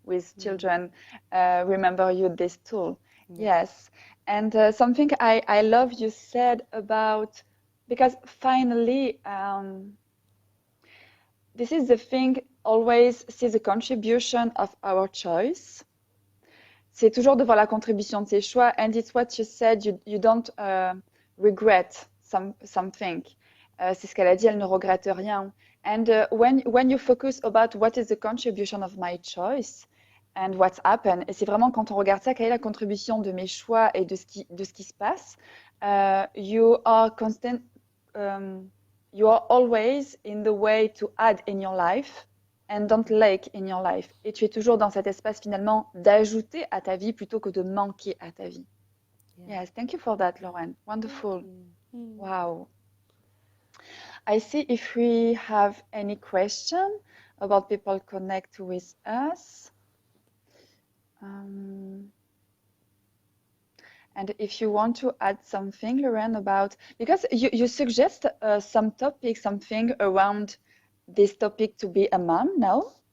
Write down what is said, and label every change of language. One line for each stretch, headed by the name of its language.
English: With children, remember you this tool. Yeah. Yes. And something I love you said about, because finally, this is the thing, always see the contribution of our choice.
French: C'est toujours de voir la contribution de ses choix.
English: And it's what you said, you don't regret something.
French: C'est ce qu'elle a dit, elle ne regrette rien.
English: And when you focus about what is the contribution of my choice and what's happened,
French: et c'est vraiment quand on regarde ça, quelle est la contribution de mes choix et de ce qui se passe,
English: you are constant, you are always in the way to add in your life and don't lack in your life.
French: Et tu es toujours dans cet espace finalement d'ajouter à ta vie plutôt que de manquer à ta vie.
English: Yeah. Yes, thank you for that, Lauren. Wonderful. Mm. Wow. I see if we have any question about people connect with us. And if you want to add something, Lauren, about, because you suggest some topic, something around this topic to be a mom, no?